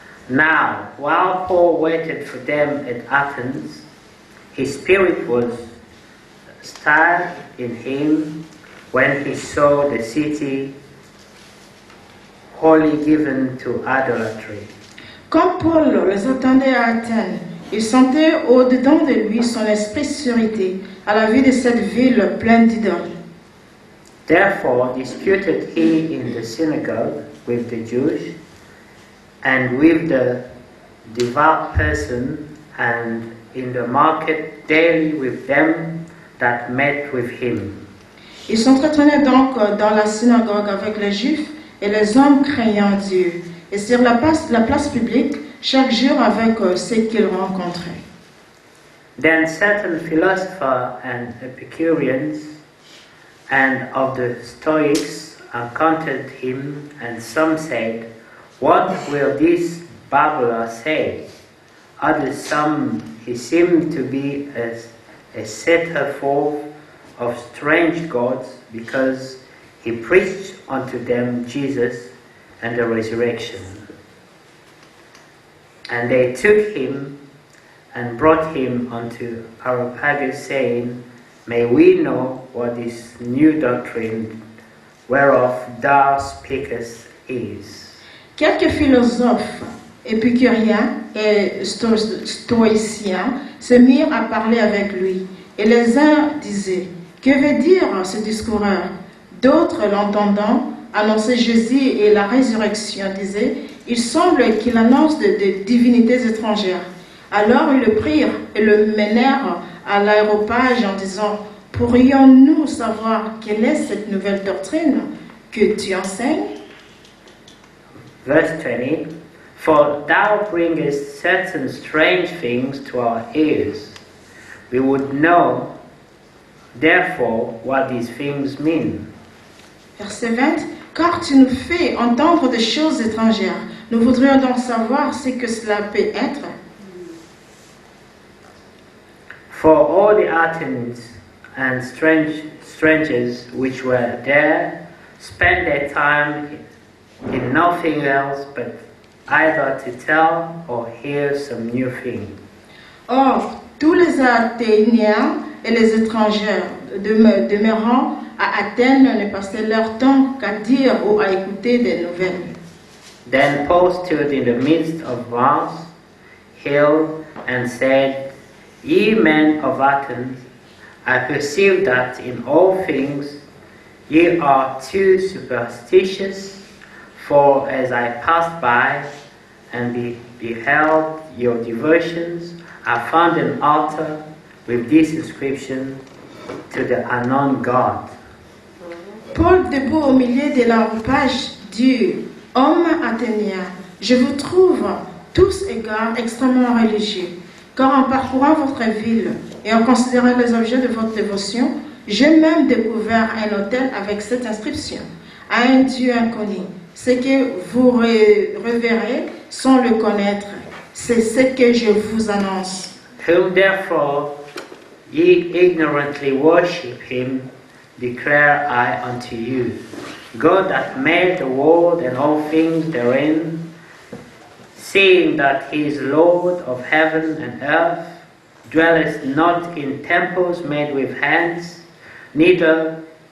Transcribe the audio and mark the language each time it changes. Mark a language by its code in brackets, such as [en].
[en] Now, while Paul waited for them at Athens, his spirit was stirred in him when he saw the city wholly given to idolatry. [fr] Comme Paul les attendait à Athènes, il sentait au-dedans de lui son esprit surité à la vue de cette ville pleine d'idoles. [en] Therefore disputed he in the synagogue with the Jews and with the devout person, and in the market daily with them that met with him. [fr] Il s'entretenait donc dans la synagogue avec les Juifs et les hommes craignant Dieu, et sur la place publique chaque jour avec ceux qu'il rencontrait. [en] Then certain philosophers and Epicureans and of the Stoics encountered him, and some said, "What will this babbler say?" Others, some he seemed to be a setter forth of strange gods, because he preached unto them Jesus and the resurrection. And they took him and brought him unto Areopagus, saying, May we know what this new doctrine whereof thou speakest is. [fr] Quelques philosophes épicuriens et stoïciens se mirent à parler avec lui, et les uns disaient, que veut dire ce discoureur? D'autres, l'entendant, annonçaient Jésus et la résurrection, disaient, il semble qu'il annonce de divinités étrangères. Alors ils le prirent et le menèrent à l'aéropage en disant, pourrions-nous savoir quelle est cette nouvelle doctrine que tu enseignes? [en] Verse 20, For thou bringest certain strange things to our ears. We would know, therefore, what these things mean. [fr] Verset 20, car tu nous fais entendre des choses étrangères. Nous voudrions donc savoir ce que cela peut être. [en] For all the Athenians and strangers which were there spent their time in nothing else but either to tell or hear some new thing. [fr] Or, tous les Athéniens et les étrangers demeurant à Athènes ne passaient leur temps qu'à dire ou à écouter des nouvelles. [en] Then Paul stood in the midst of Mars hill and said, Ye men of Athens, I perceive that in all things ye are too superstitious. For as I passed by and beheld your devotions, I found an altar with this inscription, to the unknown God. [fr] Paul, debout au milieu de l'enrupage, dit: Hommes athéniens, je vous trouve tous égards extrêmement religieux, car en parcourant votre ville et en considérant les objets de votre dévotion, j'ai même découvert un autel avec cette inscription: à un Dieu inconnu. Ce que vous reverrez sans le connaître, c'est ce que je vous annonce. [en] Whom therefore ye ignorantly worship him, declare I unto you. God that made the world and all things therein, seeing that he is Lord of heaven and earth, dwelleth not in temples made with hands, neither